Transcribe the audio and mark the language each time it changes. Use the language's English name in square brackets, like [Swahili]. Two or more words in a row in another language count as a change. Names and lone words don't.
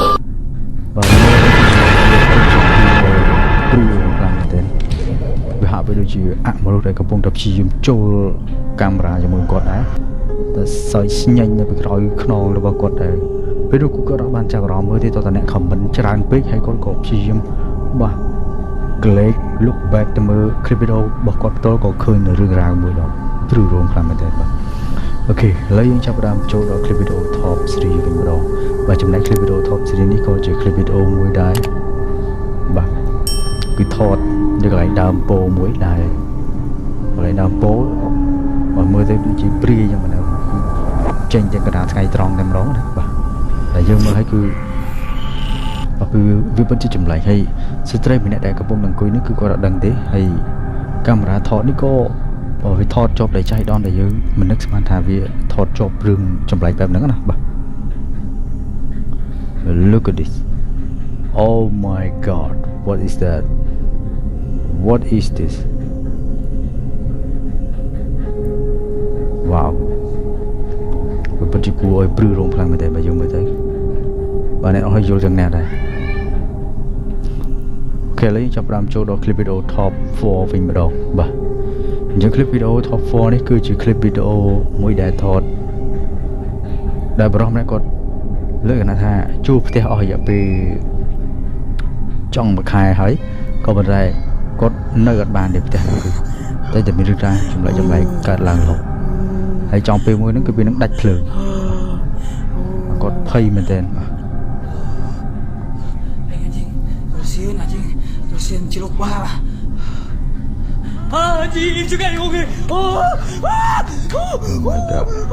[Khmer] ព្រឺខ្លាំងមែនទែនវាហាក់បីដូចជាមនុស្សដែលកំពុងតែព្យាយាមចូលកាមេរ៉ាជាមួយគាត់ដែរតែសើចស្ញែងនៅពីក្រោយខ្នងរបស់គាត់ដែរពេលនោះគាត់ អត់បានចាប់អារម្មណ៍មើលទេតើតើអ្នក comment ច្រើនពេកហើយគាត់ក៏ព្យាយាមបាទក្លែក [English] look back [Khmer] ទៅមើល [English] clip video [Khmer] របស់ គាត់ផ្ទាល់ក៏ឃើញនៅរឿងរ៉ាវមួយដល់ព្រឺរោមខ្លាំងមែនទែនបាទអូខេឥឡូវយើងចាប់ផ្ដើមចូលដល់ [English] clip video top 3 [Khmer] វិញម្ដងបាទចំណែក [English] clip video top 3 [Khmer] នេះក៏ជា [English] clip video [Khmer] មួយដែរបាទគឺថតនៅកន្លែងដើមពោមួយដែរកន្លែងដើមពោបើមើលទៅដូចជាព្រាយយ៉ាងណាចេញទាំងកណ្ដាលថ្ងៃត្រង់តែម្ដងណាបាទតែយើងមើលឲ្យគឺ វាពិតជាចម្លែកហើយស្ត្រីម្នាក់ដែលកំពុងអង្គុយនេះគឺគាត់អត់ដឹងទេហើយកាមេរ៉ាថតនេះក៏វាថតជាប់ដោយចៃដន្យដែលយើងមិននឹកស្មានថាវាថតជាប់រឿងចម្លែកបែបហ្នឹងណាបាទ [English] Look at this Oh my god what is that What is this Wow [Khmer] វាពិតជាគួរឲ្យព្រឺរោមខ្លាំងមែនទេបើយើងមើលទៅបាទអ្នកអស់យល់យ៉ាងណាដែរ អូខេឥឡូវចាប់ផ្ដើមចូលដល់ [English] clip video top 4 [Khmer] វិញម្ដងបាទអញ្ចឹង [English] clip video top 4 [Khmer] នេះគឺជា [English] clip video [Khmer] មួយដែលថតដែលបរិសម្នាក់គាត់លើកថាជួបផ្ទះអស់រយៈពេលចង់មួយខែហើយក៏ប៉ុន្តែគាត់នៅអត់បានទេផ្ទះហ្នឹងគឺតែមានរឿងរ៉ាវចម្លែកកើតឡើងរហូតហើយចង់ពេលមួយហ្នឹងគឺវានឹងដាច់ភ្លើងគាត់ភ័យមែនទែនបាទ [Indonesian] terusin ciluk bah. Anjing juga yang oke. [English] Oh my god.